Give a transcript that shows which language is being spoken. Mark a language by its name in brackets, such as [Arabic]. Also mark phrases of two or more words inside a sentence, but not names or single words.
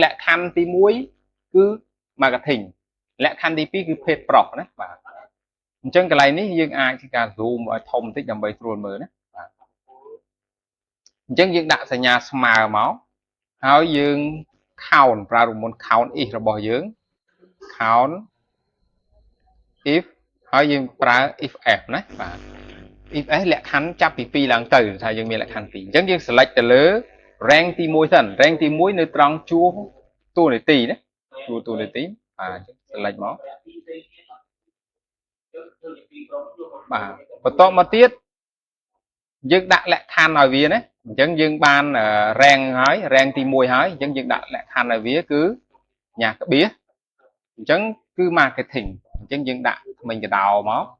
[Khmer] ក្ខខណ្ឌទី1គឺ marketing លក្ខខណ្ឌទី2គឺភេទប្រុសណាបាទអញ្ចឹងកន្លែងនេះយើងអាចធ្វើការ zoom ឲ្យ ធំបន្តិចដើម្បីស្រួលមើលណាបាទអញ្ចឹងយើងដាក់សញ្ញាស្មើមកហើយយើង count ប្រើរង្មុន [English] count if [Khmer] របស់យើង [English] count if [Khmer] ហើយយើងប្រើ [English] if f [Khmer] ណាបាទ [English] if f [Khmer] លក្ខខណ្ឌចាប់ពី2ឡើងទៅថាយើងមានលក្ខខណ្ឌ2អញ្ចឹងយើង select ទៅលើ rank ទី1សិន rank ទី1នៅត្រង់ជួរតួនាទីណាជួរតួនាទីបាទ select មក បាទបន្តមកទៀតយើងដាក់លក្ខខណ្ឌឲ្យវាណាអញ្ចឹងយើងបាន rank ហើយ rank ទី1ហើយអញ្ចឹងយើងដាក់លក្ខខណ្ឌឲ្យវាគឺញ៉ាក្បៀសអញ្ចឹងគឺ marketing អញ្ចឹងយើងដាក់មិញកដោមក